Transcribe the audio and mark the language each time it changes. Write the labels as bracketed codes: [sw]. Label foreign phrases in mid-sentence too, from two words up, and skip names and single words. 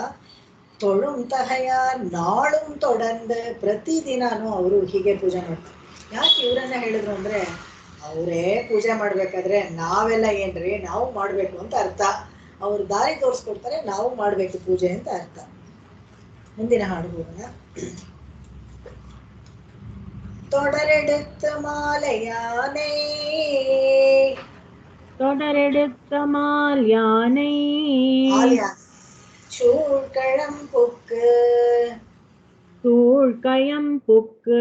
[ta] தொழுந்தகைய நாளும் தொடந்த, [kn] ಪ್ರತಿದಿನಾನು ಅವರು ಹೀಗೆ ಪೂಜೆ ಮಾಡ್ತಾರೆ. ಯಾಕೆ ಇವರನ್ನ ಹೇಳಿದ್ರು ಅಂದ್ರೆ ಅವರೇ ಪೂಜೆ ಮಾಡ್ಬೇಕಾದ್ರೆ ನಾವೆಲ್ಲ ಏನ್ರಿ ನಾವು ಮಾಡ್ಬೇಕು ಅಂತ ಅರ್ಥ. ಅವ್ರು ದಾರಿ ತೋರಿಸ್ಕೊಡ್ತಾರೆ, ನಾವು ಮಾಡ್ಬೇಕು ಪೂಜೆ ಅಂತ ಅರ್ಥ. ಮುಂದಿನ ಹಾಡು ಹೋಗೋಣ. [ta] தொடரெடுத்த மாலையானை தொடரெடுத்த மால் யானை சூழ்கழம் புக்கு சூழ்கயம் புக்கு